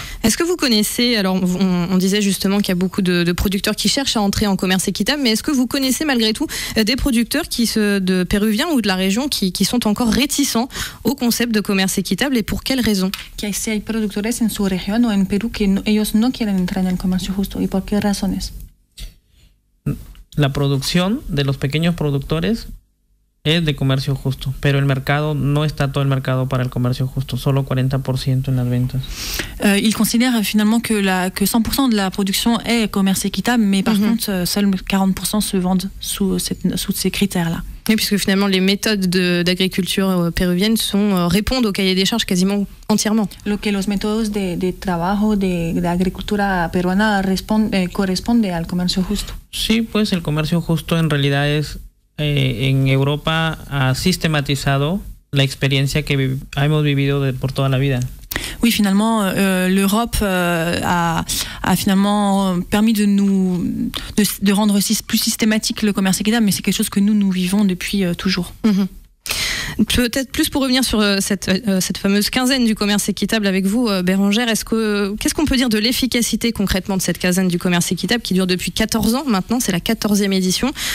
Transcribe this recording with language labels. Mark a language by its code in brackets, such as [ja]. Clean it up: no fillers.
[fr] Est-ce que vous connaissez, alors on disait justement qu'il y a beaucoup de producteurs qui cherchent à entrer en commerce équitable, mais est-ce que vous connaissez malgré tout des producteurs de péruviens ou de la région qui sont encore réticents au concept de commerce équitable et pour quelles raisons? [es] Que si hay productores en su región o en Perú que ellos no quieren entrar en el comercio justo y por qué razones? La producción de los pequeños productores es de comercio justo, pero el mercado no está todo el mercado para el comercio justo, solo 40% en las ventas. [fr] Il considère finalement que 100% de la production est commerce équitable, mais par contre, seuls 40% se vendent sous ces critères-là. Oui, puisque finalement les méthodes d'agriculture péruvienne répondent au cahier des charges quasiment entièrement. [es] Lo que los métodos de trabajo de agricultura peruana corresponde al comercio justo. Sí, pues el comercio justo en realidad es en Europa ha sistematizado la experiencia que hemos vivido por toda la vida. [fr] Oui, finalement, l'Europe a finalement permis de rendre plus systématique le commerce équitable, mais c'est quelque chose que nous vivons depuis toujours. Peut-être plus pour revenir sur cette fameuse quinzaine du commerce équitable avec vous, Bérangère, qu'est-ce qu'on peut dire de l'efficacité concrètement de cette quinzaine du commerce équitable qui dure depuis 14 ans maintenant, c'est la 14e édition.